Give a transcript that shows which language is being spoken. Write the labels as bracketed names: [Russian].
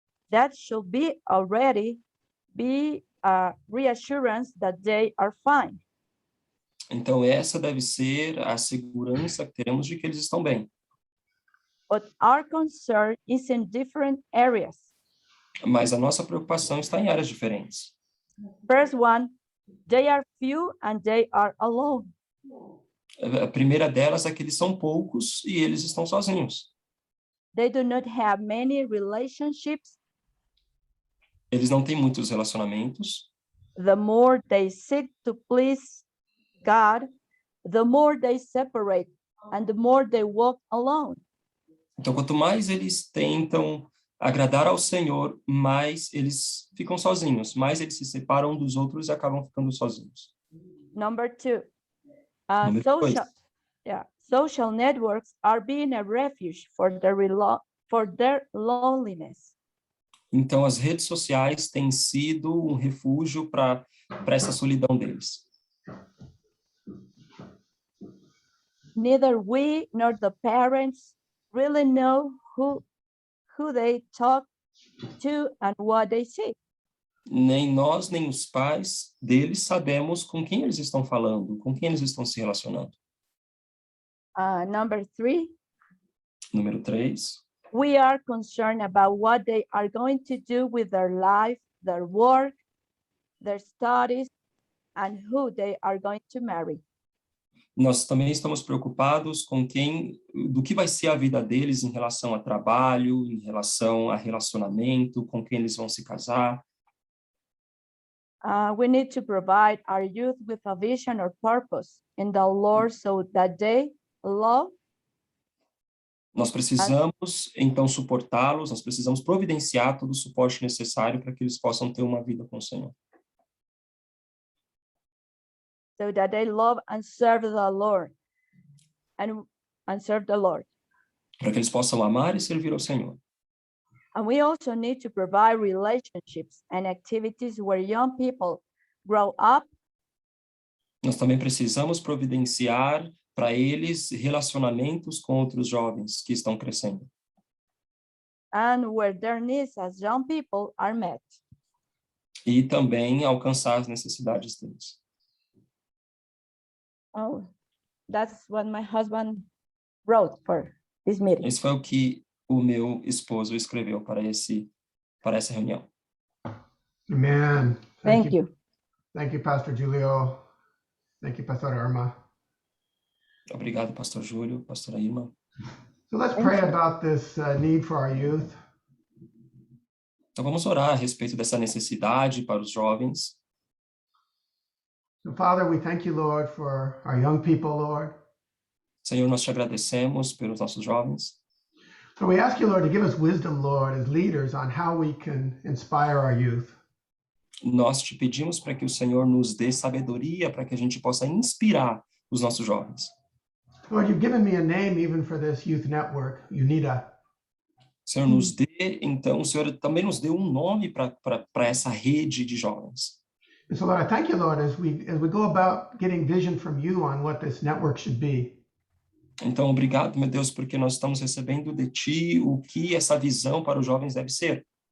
[English] that should be already be a reassurance that they are fine. [Portuguese] Então, essa deve ser a segurança que teremos de que eles estão bem. [English] But our concern is in different areas. [Portuguese] Mas a nossa preocupação está em áreas diferentes. [English] First one, they are few and they are alone. [Portuguese] A primeira delas é que eles são poucos e eles estão sozinhos. [English] They do not have many relationships. [Portuguese] Eles não têm muitos relacionamentos. [English] The more they seek to please God, the more they separate and the more they walk alone. [Portuguese] Então, quanto mais eles tentam agradar ao Senhor, mais eles ficam sozinhos, mais eles se separam dos outros e acabam ficando sozinhos. [English] Number two, [Portuguese] Número dois. [English] social networks are being a refuge for their loneliness. [Portuguese] Então, as redes sociais têm sido um refúgio para essa solidão deles. [English] Neither we nor the parents really know who they talk to and what they see. [Portuguese] Nem nós, nem os pais deles sabemos com quem eles estão falando, com quem eles estão se relacionando. [English] Number three, [Portuguese] Número 3. [English] we are concerned about what they are going to do with their life, their work, their studies, and who they are going to marry. [Portuguese] Nós também estamos preocupados com do que vai ser a vida deles em relação a trabalho, em relação a relacionamento, com quem eles vão se casar. [English] We need to provide our youth with a vision or purpose in the Lord so that they love. [Portuguese] Nós precisamos, então, suportá-los, nós precisamos providenciar todo o suporte necessário para que eles possam ter uma vida com o Senhor. [English] So that they love and serve the Lord and serve the Lord. [Portuguese] Para que eles possam amar e servir ao Senhor. [English] And we also need to provide relationships and activities where young people grow up. [Portuguese] Nós também precisamos providenciar para eles relacionamentos com outros jovens que estão crescendo. [English] And where their needs as young people are met. [Portuguese] E também alcançar as necessidades deles. [English] Oh, that's what my husband wrote for this meeting. [Portuguese] Esse foi o que o meu esposo escreveu para essa reunião. [English] Amen. Thank you. Thank you, Pastor Julio. Thank you, Pastor Irma. [Portuguese] Obrigado, Pastor Júlio, Pastora Irma. [English] So let's pray about this need for our youth. [Portuguese] Então vamos orar a respeito dessa necessidade para os jovens. [English] So Father, we thank you, Lord, for our young people, Lord. [Portuguese] Senhor, nós te agradecemos pelos nossos jovens. [English] So we ask you, Lord, to give us wisdom, Lord, as leaders on how we can inspire our youth. [Portuguese] Nós te pedimos para que o Senhor nos dê sabedoria para que a gente possa inspirar os nossos jovens. [English] Lord, you've given me a name even for this youth network, UNITA. [Portuguese] Senhor, nos dê, então, o Senhor também nos deu um nome para essa rede de jovens. [English] And so, Lord, I thank you, Lord, as we go about getting vision from you on what this network should be. [Portuguese] Então, obrigado, meu Deus, porque nós estamos recebendo de Ti o que essa visão para os jovens deve ser.